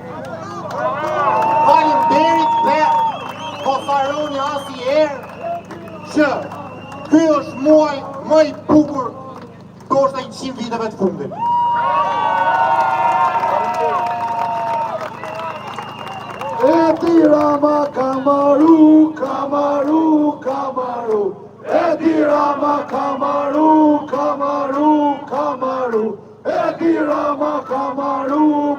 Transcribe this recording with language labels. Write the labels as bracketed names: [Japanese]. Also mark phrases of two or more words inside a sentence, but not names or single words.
[Albanian] Faleminderit dhe mos harroni asnjëherë që ky është muaj më i bukur ndoshta 100 viteve të fundit. Edi Rama Kamaru, Kamaru, Kamaru. Edi Rama Kamaru, Kamaru, Kamaru. Edi Rama Kamaru.